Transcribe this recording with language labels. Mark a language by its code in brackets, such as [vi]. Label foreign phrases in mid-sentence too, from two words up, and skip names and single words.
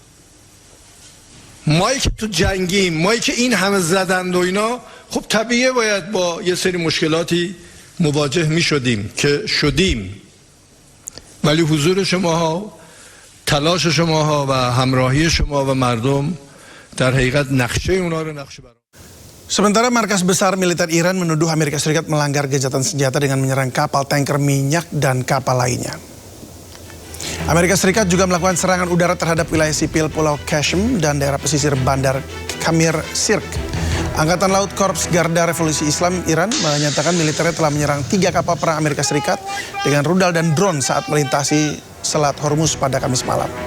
[fa] مایی که تو جنگیم، مایی که این همه زدند و اینا، خب طبیعیه باید با یه سری مشکلاتی مواجه می شدیم که شدیم. ولی حضور شماها، تلاش شماها و همراهی شما و مردم در حقیقت نقشه اونا رو نقشه برام. [id] Sementara markas besar militer Iran menuduh Amerika Serikat melanggar gencatan senjata dengan menyerang kapal tanker minyak dan kapal lainnya. Amerika Serikat juga melakukan serangan udara terhadap wilayah sipil Pulau Qasem dan daerah pesisir Bandar Khamir Sirk. Angkatan Laut Korps Garda Revolusi Islam Iran menyatakan militernya telah menyerang 3 kapal perang Amerika Serikat dengan rudal dan drone saat melintasi Selat Hormuz pada Kamis malam.